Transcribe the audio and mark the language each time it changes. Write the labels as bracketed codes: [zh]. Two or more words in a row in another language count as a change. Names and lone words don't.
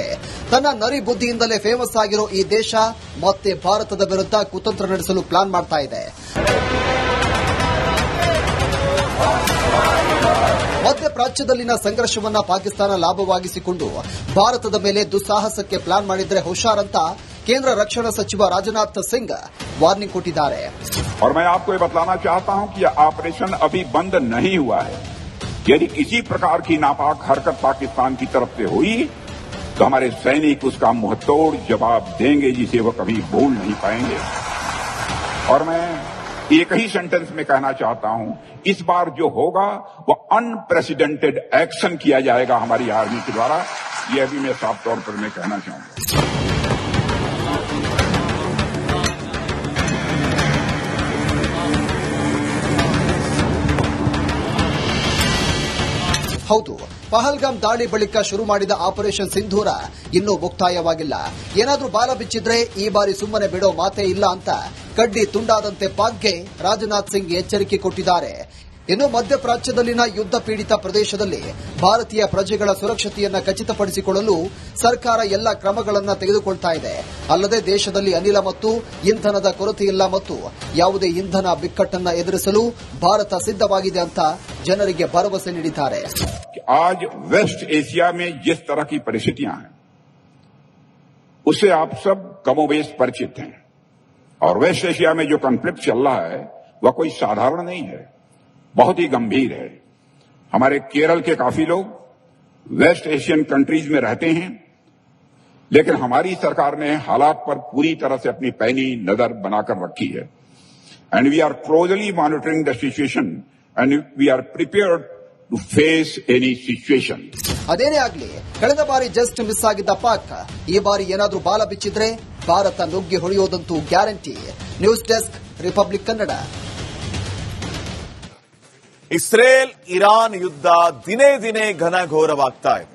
[kn] ತನ್ನ ನರಿ ಬುದ್ಧಿಯಿಂದಲೇ ಫೇಮಸ್ ಆಗಿರೋ ಈ ದೇಶ ಮತ್ತೆ ಭಾರತದ ವಿರುದ್ಧ ಕುತಂತ್ರ ನಡೆಸಲು ಪ್ಲಾನ್ ಮಾಡ್ತಾ ಇದೆ. ಮಧ್ಯಪ್ರಾಚ್ಯದಲ್ಲಿನ ಸಂಘರ್ಷವನ್ನ ಪಾಕಿಸ್ತಾನ ಲಾಭವಾಗಿಸಿಕೊಂಡು ಭಾರತದ ಮೇಲೆ ದುಸ್ಸಾಹಸಕ್ಕೆ ಪ್ಲಾನ್ ಮಾಡಿದ್ರೆ ಹುಷಾರಂತ ಕೇಂದ್ರ ರಕ್ಷಣಾ ಸಚಿವ ರಾಜನಾಥ್ ಸಿಂಗ್ ವಾರ್ನಿಂಗ್ ಕೊಟ್ಟಿದ್ದಾರೆ. [hi] और मैं आपको ये बतलाना चाहता हूं कि यह ऑपरेशन अभी बंद नहीं हुआ है. यदि किसी प्रकार की नापाक हरकत पाकिस्तान की तरफ से हुई तो हमारे सैनिक उसका मुंहतोड़ जवाब देंगे, जिसे वो कभी भूल नहीं पाएंगे. और मैं एक ही सेंटेंस में कहना चाहता हूं, इस बार जो होगा वो [en] unprecedented action [hi] किया जाएगा हमारी आर्मी के द्वारा. यह भी मैं साफ तौर पर मैं कहना चाहूंगा. [kn] ಹೌದು, ಪಹಲ್ಗಾಮ್ ದಾಳಿ ಬಳಿಕ ಶುರು ಮಾಡಿದ ಆಪರೇಷನ್ ಸಿಂಧೂರ ಇನ್ನೂ ಮುಕ್ತಾಯವಾಗಿಲ್ಲ. ಏನಾದ್ರೂ ಬಾಲ ಬಿಚ್ಚಿದ್ರೆ ಈ ಬಾರಿ ಸುಮ್ಮನೆ ಬಿಡೋ ಮಾತೇ ಇಲ್ಲ ಅಂತ ಕಡ್ಡಿ ತುಂಡಾದಂತೆ ಪಾಕ್ಗೆ ರಾಜನಾಥ್ ಸಿಂಗ್ ಎಚ್ಚರಿಕೆ ಕೊಟ್ಟಿದ್ದಾರೆ. ಇನ್ನು ಮಧ್ಯಪ್ರಾಚ್ಯದಲ್ಲಿನ ಯುದ್ಧ ಪೀಡಿತ ಪ್ರದೇಶದಲ್ಲಿ ಭಾರತೀಯ ಪ್ರಜೆಗಳ ಸುರಕ್ಷತೆಯನ್ನ ಖಚಿತಪಡಿಸಿಕೊಳ್ಳಲು ಸರ್ಕಾರ ಎಲ್ಲ ಕ್ರಮಗಳನ್ನು ತೆಗೆದುಕೊಳ್ತಾ ಇದೆ. ಅಲ್ಲದೆ ದೇಶದಲ್ಲಿ ಅನಿಲ ಮತ್ತು ಇಂಧನದ ಕೊರತೆಯಿಲ್ಲ ಮತ್ತು ಯಾವುದೇ ಇಂಧನ ಬಿಕ್ಕಟ್ಟನ್ನ ಎದುರಿಸಲು ಭಾರತ ಸಿದ್ಧವಾಗಿದೆ ಅಂತ ಜನರಿಗೆ ಭರವಸೆ ನೀಡಿದ್ದಾರೆ. [hi] आज वेस्ट एशिया में जिस तरह की परिस्थितियां हैं उससे आप सब कमोबेश परिचित हैं। और वेस्ट एशिया में जो कॉन्फ्लिक्ट चल रहा है वह कोई साधारण नहीं है, बहुत ही गंभीर है। हमारे केरल के काफी लोग [en] West Asian countries [hi] में रहते हैं, लेकिन हमारी सरकार ने हालात पर पूरी तरह से अपनी पैनी नजर बनाकर रखी है। [en] and we are closely monitoring the situation and we are prepared to face any situation. [kn] ಅದೇನೇ ಆಗ್ಲಿ, ಕಳೆದ ಬಾರಿ [en] just miss [kn] ಆಗಿದ್ದ ಪಾಕ್ ಈ ಬಾರಿ ಏನಾದ್ರೂ ಬಾಲ ಬಿಚ್ಚಿದ್ರೆ ಭಾರತ ನುಗ್ಗಿ ಹೊಡೆಯೋದಂತೂ ಗ್ಯಾರಂಟಿ. [en] news desk, [kn] ರಿಪಬ್ಲಿಕ್ ಕನ್ನಡ. ಇಸ್ರೇಲ್ ಇರಾನ್ ಯುದ್ಧ ದಿನೇ ದಿನೇ ಘನಘೋರವಾಗ್ತಾ ಇದೆ.